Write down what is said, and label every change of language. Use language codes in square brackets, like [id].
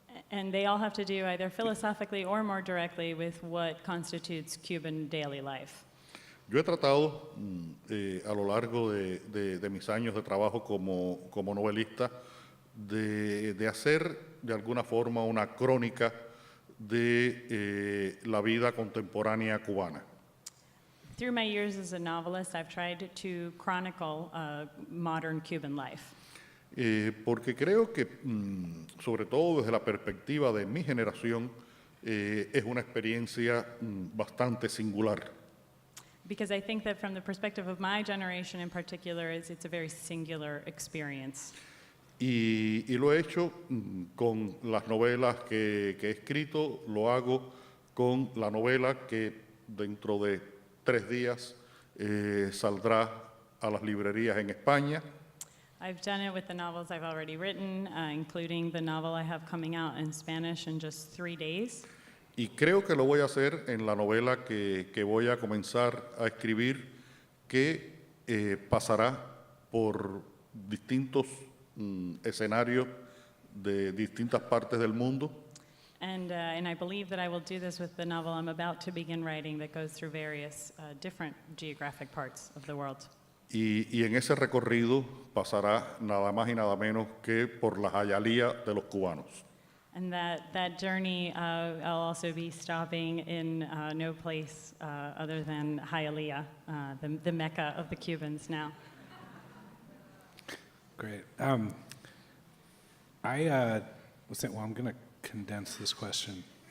[en] And they all have to do either philosophically or more directly with what constitutes Cuban daily life. [es] Yo he tratado a lo largo de mis años de trabajo como novelista de hacer de alguna forma una crónica de la vida contemporánea cubana. [en] Through my years as a novelist, I've tried to chronicle modern Cuban life. [es] Porque creo que, sobre todo desde la perspectiva de mi generación, es una experiencia bastante singular. [en] Because I think that from the perspective of my generation in particular, it's a very singular experience. [es] Y lo he hecho con las novelas que he escrito, lo hago con la novela que dentro de 3 días saldrá a las librerías en España. [en] I've done it with the novels I've already written, including the novel I have coming out in Spanish in just 3 days. [es] Y creo que lo voy a hacer en la novela que voy a comenzar a escribir, que pasará por distintos escenarios de distintas partes del mundo. [en] And I believe that I will do this with the novel I'm about to begin writing that goes through various different geographic parts of the world. [es] Y en ese recorrido pasará nada más y nada menos que por la Hialeah de los cubanos. [en] And that journey, I'll also be stopping in no place other than Hialeah, the Mecca of the Cubans now. Great. I'm going to condense this question.